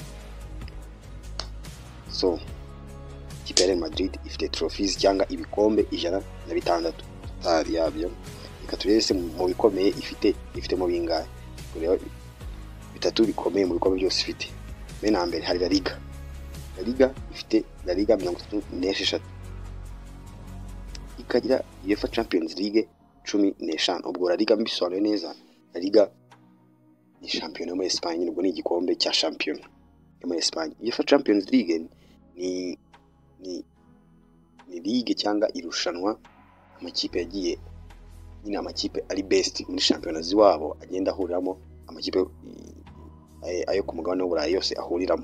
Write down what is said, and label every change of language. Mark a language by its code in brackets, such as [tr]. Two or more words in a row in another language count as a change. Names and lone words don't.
[rw] So ikipe ya Real Madrid ifite trophies cyangwa ibikombe 106 tari yabyo. Reka turebe mu bikomeye ifite mu bingahe. Kureba bitatu bikomeye mu bikombe byose ifite. Bene mbere hari La Liga. La Liga ifite La Liga 36, ikagira UEFA Champions League 15. Ubwo La Liga mbisobanuye neza, La Liga ni shampiyona muri Espagne, ubwo ni igikombe cya shampiyona muri Espagne. UEFA Champions League ni ligue cyangwa irushanwa amakipe yagiye nyine, amakipe ari best muri shampiyona ziwabo agenda ahuriramo, amakipe ayo ku mugabane w'Uburayi yose ahuriramo.